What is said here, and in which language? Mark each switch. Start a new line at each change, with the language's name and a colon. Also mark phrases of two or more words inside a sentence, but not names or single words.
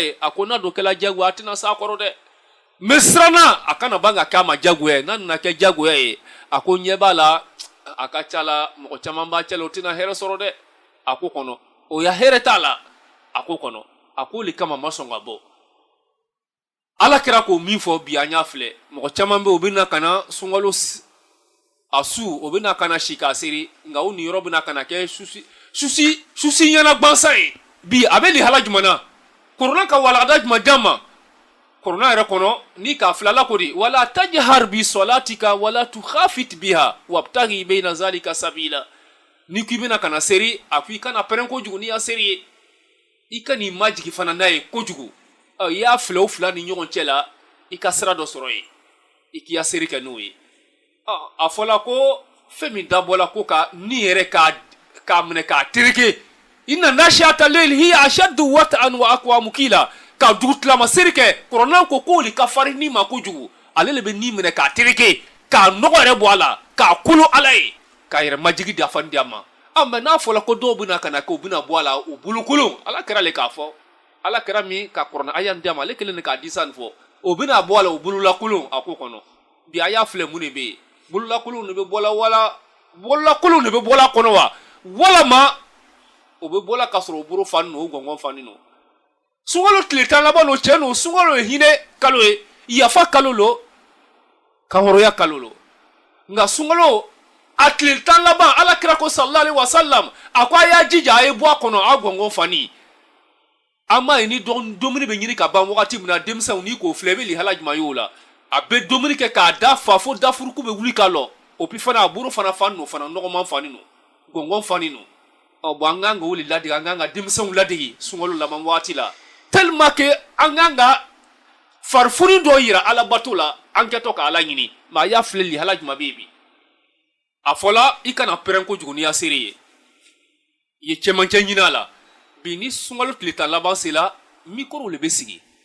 Dyula: ye a ko n'a dun kɛla jagoya a tɛna s'a kɔrɔ dɛ n bɛ siran n'a a kana ban ka k'a ma jagoya ye n'a nana kɛ jagoya ye a ko ɲɛ b'a la a ka ca la mɔgɔ caman b'a cɛ la o tɛna hɛrɛ sɔrɔ dɛ a ko kɔnɔ o ya hɛrɛ t'a la a ko kɔnɔ a ko le kama ma sɔn ka bɔ ala kira ko min fɔ bi an y'a filɛ mɔgɔ caman bɛ o bɛna kana sunkalo a su o bɛna kana si k'a seri nka o niyɔrɔ bɛna kana kɛ susi ɲɛna gbansan ye bi a bɛ lihala jumɛn na korona ka walagada jumɛn d'an ma korona yɛrɛ kɔnɔ ni k'a filala ko de
Arabic: ولا تجهر بصلاتك ولا تخافت بها وابتغ بين ذلك سبيلا
Dyula: ni k'i bɛna kana seri a ko i kana pɛrɛn kojugu n'i y'a seri ye i ka n'i majigi fana n'a ye kojugu i y'a filɛ o fila ni ɲɔgɔn cɛ la i ka sira dɔ sɔrɔ ye i k'i ya seri kɛ n'o ye a fɔla ko fɛn min dabɔla ko ka ni yɛrɛ k'a minɛ k'a tereke inna
Arabic: ناشئة الليل هي أشد وطئا وأقوم قيلا
Dyula: ka dugutilama seri kɛ kɔrɔnan ko k'o de ka farin ni ma kojugu ale le bɛ ni minɛ k'a tereke k'a nɔgɔ yɛrɛ bɔ a la k'a kolo ala ye k'a yɛrɛ majigi dafan di a ma mɛ n'a fɔla ko dɔw bɛna ka na k'o bɛna bɔ a la u bulukolon ala kɛra le k'a fɔ ala kɛra min ka kɔrɔna a y'an di a ma ale kelen de k'a di san fɔ o bɛna bɔ a la o bololakolon a ko kɔnɔ bi a y'a filɛ mun de bɛ yen bololakolon de bɛ bɔla wala bololakolon de bɛ bɔla kɔnɔ wa walama o bɛ bɔla k'a sɔrɔ o bolo fani no o gɔngɔn fani no sunkalo tile 10 laban no cɛ no sunkalo ye hinɛ kalo ye yafa kalo lo ka hɔrɔnya kalo lo nka sunkalo a tile 10 laban ala kira ko
Arabic: صلى الله عليه وسلم
Dyula: a ko a y'a jija a ye bɔ a kɔnɔ a gɔngɔn fani an m'a ye ni dumuni bɛ ɲini ka ban wagati min na denmisɛnw n'i k'o filɛ i bɛ lihala jumɛn ye o la a bɛ dumuni kɛ k'a da fa fo dafuruku bɛ wuli ka lɔ o pi fana a bolo fana fani no fana nɔgɔman fani no gɔngɔn fani no bon an kan ka wuli ladege an kan ka denmisɛnw ladege sunkalo laban wagati la
French: tellement que
Dyula: an kan ka farifoni dɔ yira ala bato la an kɛtɔ ka ala ɲini mɛ a y'a filɛ lihala jumɛn bɛ yen bi a fɔla i kana pɛrɛn kojugu n'i y'a seri ye i ye cɛmancɛ ɲini a la bi ni sunkalo tile 10 laban sela mikorow le bɛ sigi